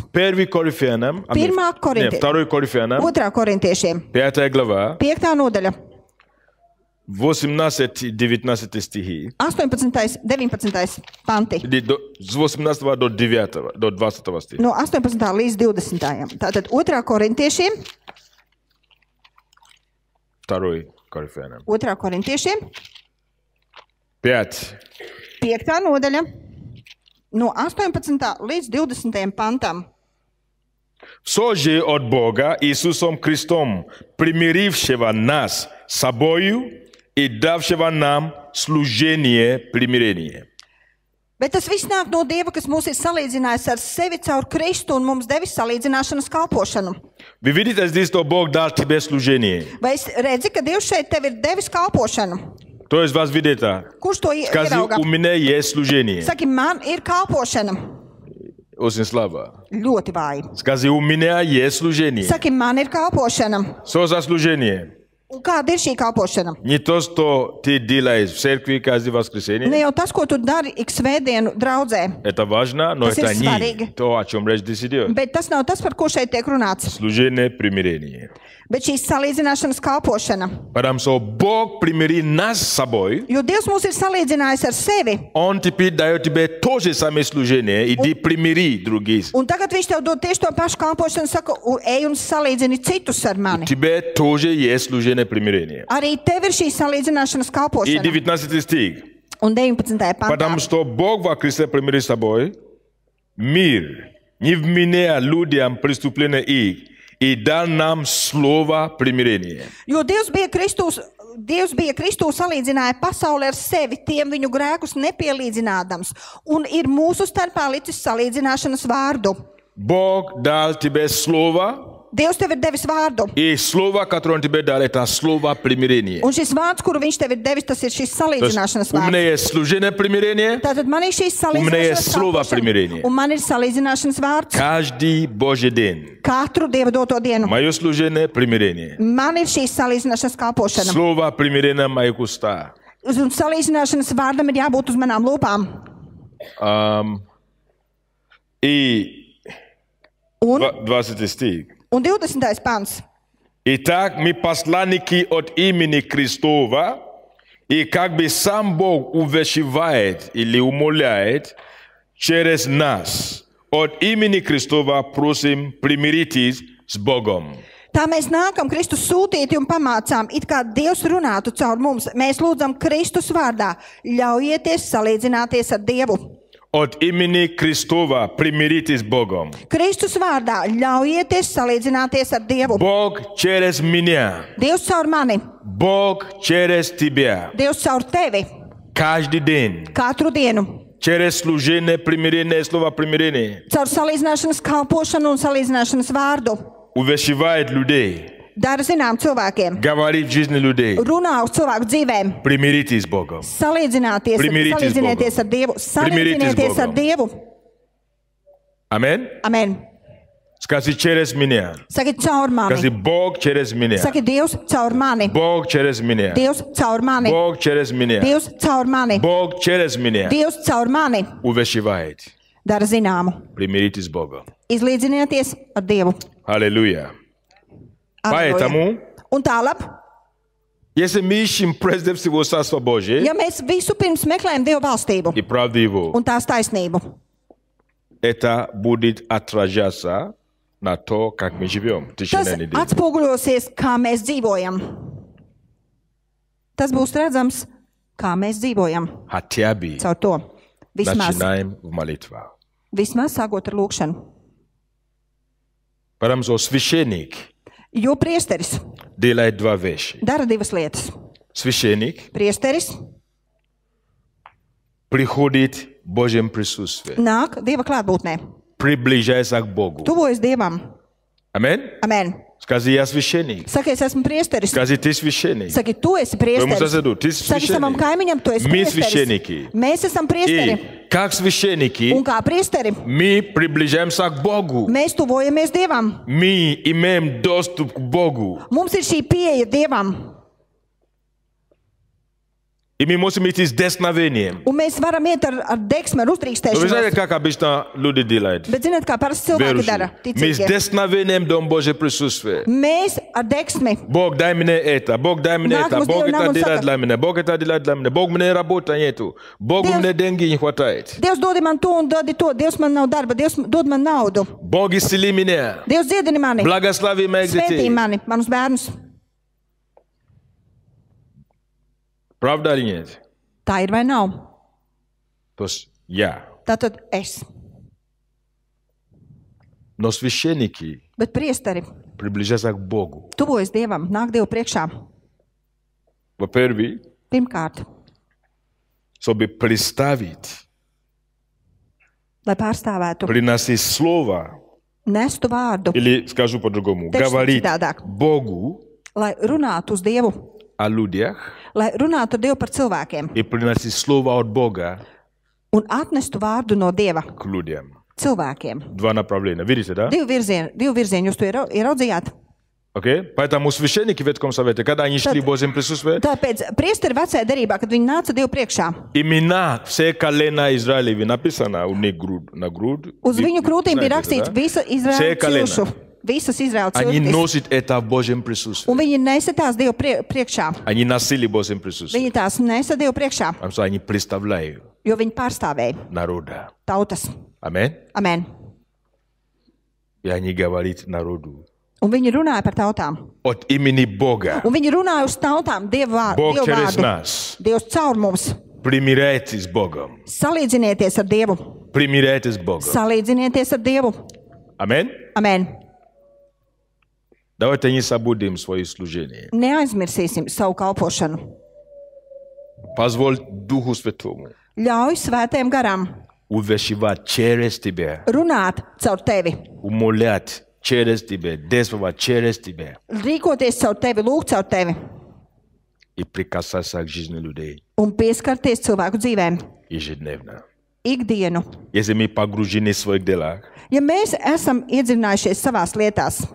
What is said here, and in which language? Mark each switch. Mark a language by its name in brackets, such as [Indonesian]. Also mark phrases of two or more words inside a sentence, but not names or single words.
[Russian] 1 Коринфянам, 2 Коринфянам, [Latvian] korintiešiem, [Russian] 5 глава, [Latvian] 5. nodaļa, [Russian] 18-19 стихи. [Latvian] 18. 19. panti. [Russian] С 18 до 9, до 20 стиха. [Latvian] No 18. līdz 20. Tātad 2. korintiešiem, [Russian] 2 Коринфянам. [Latvian] 2. korintiešiem, 5. 5. nodaļa, no 18. līdz 20. pantam. [Russian] Все же от Бога Иисусом Христом, примирившего нас с собою и давшего нам служение примирения. [Latvian] Bet tas viss nāk no Dieva, kas mūs ir salīdzinājis ar sevi caur Kristu un mums devis salīdzināšanas kalpošanu. [Russian] Вы видите здесь, что Бог дал тебе служение. [Latvian] Vai es redzi, ka Dievs šeit tev ir devis kalpošanu? [Russian] Кто из вас видит это? [Latvian] Kurš to [Russian] Скажи, [Latvian] ierauga? [Russian] у меня есть служение. [Latvian] Saki, man ir kalpošana. [Russian] Очень слабо. [Latvian] Ļoti vāji. [Russian] Скажи, у меня есть служение. [Latvian] Saki, man ir kalpošana. [Russian] Что за служение? [Latvian] Un kāda ir šī kalpošana? [Russian] Не то, что ты делаешь в церкви каждое [Latvian] Ne [Russian] воскресенье. [Latvian] jau tas, ko tu dari ik svētdienu draudzē, [Russian] Это важно, но [Latvian] Tas [Russian] это [Latvian] ir [Russian] не [Latvian] svarīgi. [Russian] то, о чем речь здесь идет. [Latvian] bet tas nav tas, par ko šeit tiek runāts. [Russian] Служение примирения. [Latvian] Bet šī salīdzināšanas kalpošana. [Russian] Потому что Бог примирил нас с собой. [Latvian] Jo Dievs mūs ir salīdzinājis ar sevi. [Russian] Он теперь дает тебе то же самое служение, иди примири других. [Latvian] Un tagad viņš tev dod tieši to pašu kalpošanu, saka, ej un salīdzini citus ar mani. [Russian] Тебе тоже есть служение примирения. [Latvian] Arī tev ir šī salīdzināšanas [Russian] И [Latvian] kalpošana. [Russian] 19 стих. [Latvian] Un 19. pantā. [Russian] Потому что Бог во Христе примирил с собой мир, не вменяя людям преступления их, и дал нам слово примирения. [Latvian] Jo Dievs bija Kristū salīdzināja pasauli ar sevi, tiem viņu grēkus nepielīdzinādams, un ir mūsu starpā licis salīdzināšanas vārdu. [Russian] Бог дал тебе слово, [Latvian] Dievs tev ir devis vārdu, [Russian] и слово, которое Он тебе дал, это слово примирения. [Latvian] un šis vārds, kuru viņš tev ir devis, tas ir šis [Russian] То есть [Latvian] salīdzināšanas [Russian] у меня [Latvian] vārds. [Russian] есть служение примирения, [Latvian] Tātad man ir šīs [Russian] меня есть [Latvian] salīdzināšanas [Russian] слово [Latvian] kalpošana, [Russian] примирения. [Latvian] un man ir salīdzināšanas vārds [Russian] каждый Божий день. [Latvian] katru Dieva doto dienu. [Russian] Мое служение примирения. [Latvian] Man ir šīs salīdzināšanas kalpošana, [Russian] Слово примирения на моих устах. [Latvian] un salīdzināšanas vārdam ir jābūt uz manām lūpām. [Russian] И [Latvian] Un, [Russian] 20 стих. [Latvian] un 20. pants. [Russian] Итак, мы посланники от имени Христова, и как бы сам Бог увещевает или умоляет через нас. От имени Христова просим, примиритесь с Богом. [Latvian] Tā mēs nākam Kristus sūtīti un pamācām, it kā Dievs runātu caur mums. Mēs lūdzam Kristus vārdā, ļaujieties salīdzināties ar Dievu. [Russian] От имени Христова примиритесь с Богом. [Latvian] Kristus vārdā ļaujieties salīdzināties ar Dievu. [Russian] Бог через меня. [Latvian] Dievs caur mani, [Russian] Бог через тебя. [Latvian] Dievs caur tevi, [Russian] Каждый день. [Latvian] katru dienu. [Russian] Через служение примирения, слово примирения. [Latvian] Caur salīdzināšanas kalpošanu un salīdzināšanas vārdu. [Russian] Увещевает людей. [Latvian] Dara zinām cilvēkiem, [Russian] Говорит в жизни людей. [Latvian] runā uz cilvēku dzīvēm. [Russian] Примиритесь с Богом. [Latvian] Salīdzinieties ar Dievu. Salīdzinieties ar Dievu. [Russian] Аминь. [Latvian] Amen. [Russian] Скажи через меня. [Latvian] Saki caur [Russian] Скажи [Latvian] mani. [Russian] Бог через меня. [Latvian] Saki Dievs caur mani. [Russian] Бог через меня. [Latvian] Dievs caur mani. [Russian] Бог через меня. [Latvian] Dievs caur mani. [Russian] Бог через меня. [Latvian] Dievs caur mani. [Russian] Увещевает. [Latvian] Dara zināmu. [Russian] Примиритесь с Богом. [Latvian] Izlīdzinieties ar Dievu. [Russian] Аллилуйя. [Latvian] Alleluja. [Russian] Поэтому, [Latvian] Un tālāk, [Russian] если мы ищем прежде всего Царство Божие [Latvian] ja mēs visu pirms meklējam Dieva valstību [Russian] и правду Его, [Latvian] un tās taisnību, [Russian] это будет отражаться на то, как мы живем в [Latvian] tas [Russian] течение недели. [Latvian] atspoguļosies, kā mēs dzīvojam. Tas būs redzams, kā mēs dzīvojam. [Russian] Хотя бы [Latvian] Caur to. [Russian] начинаем в молитвах. [Latvian] Vismaz sākot ar lūkšanu. [Russian] Потому что священник [Latvian] Jo priesteris [Russian] делает два вещи. [Latvian] dara divas lietas. [Russian] Священник [Latvian] Priesteris [Russian] приходит в Божьем присутствии, [Latvian] nāk Dieva klātbūtnē, [Russian] приближается к Богу. [Latvian] tuvojas Dievam. [Russian] Аминь. [Latvian] Amen. [Russian] Скажи я священник. [Latvian] Saki, es esmu priesteris. [Russian] Скажи ты священник. [Latvian] Saki, tu esi [Russian] Твоему [Latvian] priesteris. [Russian] соседу, ты [Latvian] Saki savam [Russian] священник. [Latvian] kaimiņam, tu esi [Russian] Мы [Latvian] priesteris. [Russian] священники. [Latvian] Mēs esam priesteri. [Russian] И как священники [Latvian] Un kā priesteri, [Russian] мы приближаемся к Богу. [Latvian] mēs tuvojamies Dievam. [Russian] Мы имеем доступ к Богу. [Latvian] Mums ir šī pieeja Dievam. [Russian] И мы можем идти с дерзновением. [Latvian] Un mēs varam iet ar deksmi, ar [Russian] Но вы знаете, [Latvian] uztrīkstēšanos. [Russian] как обычно люди делают? [Latvian] Bet zināt, kā parasti cilvēki [Russian] Верующие. [Latvian] dara? [Russian] Мы с [Latvian] Ticīgie. [Russian] дерзновением дом Божье присутствие. [Latvian] Mēs ar deksmi. [Russian] Бог, дай мне это, Бог, дай мне это, Нахмус Бог [Latvian] Дievam [Russian] это [Latvian] nāk un [Russian] делает [Latvian] saka, [Russian] для меня, Бог это делает для меня, Бог мне работы нету, Бог [Latvian] Dievs- [Russian] мне деньги не хватает. [Latvian] Dievs dod man to un dod to. Dievs man nav darba. Dievs dod man naudu. [Russian] Бог исцели меня, [Latvian] Dievs dziedini mani. [Russian] благослови моих [Latvian] Svētī [Russian] детей. [Latvian] mani, manus bērnus. [Russian] Правда или нет? [Latvian] Tā ir vai nav? [Russian] То есть я. [Latvian] Tātad es. [Russian] Но священники [Latvian] Bet priesteri [Russian] приближаются к Богу. [Latvian] tuvojas Dievam, nāk Dievu priekšā. [Russian] Во-первых, [Latvian] Pirmkārt, [Russian] чтобы представить, [Latvian] lai pārstāvētu, [Russian] приносить слово, [Latvian] nestu vārdu, [Russian] или скажу по-другому, Текст говорить цитадак. Богу [Latvian] lai runātu uz Dievu, [Russian] о людях [Latvian] lai runātu ar Dievu par cilvēkiem [Russian] и приносить слово от Бога [Latvian] un atnestu vārdu no Dieva [Russian] к людям. [Latvian] cilvēkiem. [Russian] Два направления. Видите, да? [Latvian] Divu virzienu jūs to ieraudzījāt. [Russian] Окей? Поэтому священники в Ветхом Совете, когда они шли в Божьем присутствии, [Latvian] Tāpēc priesteri vecajā derībā, kad viņi nāca Dievu priekšā, [Russian] имена все колена Израилеви написано у них на грудь. [Latvian] uz [Russian] Вы [Latvian] viņu krūtīm bija [Russian] знаете, [Latvian] rakstīts [Russian] да? [Latvian] visa Izraēla [Russian] Все колена. [Latvian] cilšu. Visas Izraēla [Russian] Они [Latvian] ciltis. [Russian] носят это в Божьем присутствии. [Latvian] Un viņi nesatās Dievu priekšā. [Russian] Они носили в Божьем присутствии. [Latvian] Viņi tās nesa Dievu priekšā, [Russian] Потому что они представляют [Latvian] jo viņi pārstāvēja [Russian] народа. [Latvian] tautas. [Russian] Аминь. [Latvian] Amen. [Russian] И они говорят народу [Latvian] Un viņi runāja par tautām. [Russian] от имени Бога. [Latvian] Un viņi runāja uz tautām Dievu [Russian] Бог через [Latvian] vārdu. [Russian] нас. [Latvian] Dievs caur mums. [Russian] Примиряйтесь с Богом. [Latvian] Salīdzinieties ar Dievu. [Russian] Примиряйтесь с Богом. [Latvian] Salīdzinieties ar Dievu. [Russian] Аминь. [Latvian] Amen. [Russian] Давайте не забудем свои служения. [Latvian] Neaizmirsīsim savu kalpošanu. [Russian] Позволь Духу Святому [Latvian] Ļauj svētajam garam [Russian] увещевать через тебя, [Latvian] runāt caur tevi. [Russian] умолять через тебя, действовать через тебя [Latvian] Rīkoties caur tevi, lūgt caur tevi. [Russian] и прикасаться к жизни людей [Latvian] Un pieskarties cilvēku dzīvēm. [Russian] ежедневно. [Latvian] Ikdienu. [Russian] Если мы погружены в своих делах, [Latvian] Ja mēs esam iedzinājušies savās lietās,